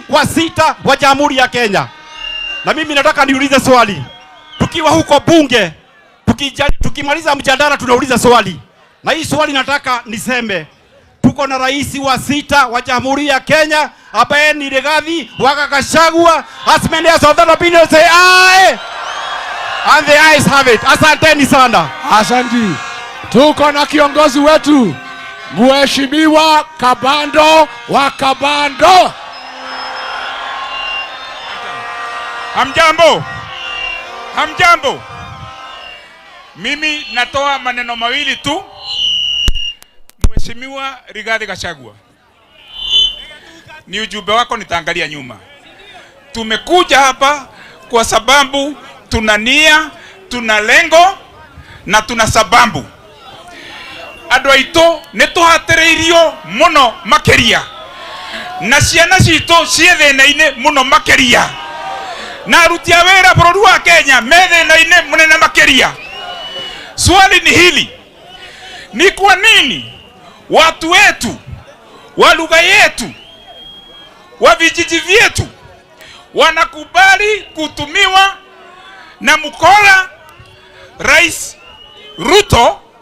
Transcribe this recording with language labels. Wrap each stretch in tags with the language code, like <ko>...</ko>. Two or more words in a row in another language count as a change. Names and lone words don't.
<sw>wa 6 wa Jamhuri ya Kenya. Na mimi nataka niulize swali. Tukiwa huko bunge, tukimaliza mjadala tunauliza swali. Na hii swali nataka niseme. Tuko na rais wa 6 wa Jamhuri ya Kenya ambaye ni Rigathi wa Gachagua.</sw> <en>As many as of that opinion say aye. And the ayes have it.</en> <sw>Asanteni sana. Asanti. Tuko na kiongozi wetu Mheshimiwa Kabando wa Kabando. Hamjambo. Hamjambo. Mimi natoa maneno mawili tu. Mheshimiwa Rigathi Gachagua, ni ujumbe wako nitaangalia nyuma. Tumekuja hapa kwa sababu tuna nia, tuna lengo na tuna sababu.</sw> <ki>Andũ aitũ nĩ tũhatĩrĩirio mũno makĩria na ciana citũ ciĩ thĩna-inĩ mũno makĩria na aruti a wĩra bũrũri wa Kenya me thĩna-inĩ mũnene makĩria.</ki> <sw>Swali ni hili: ni kwa nini watu wetu wa lugha yetu wa vijiji vyetu wanakubali kutumiwa na mkora Rais Ruto</sw>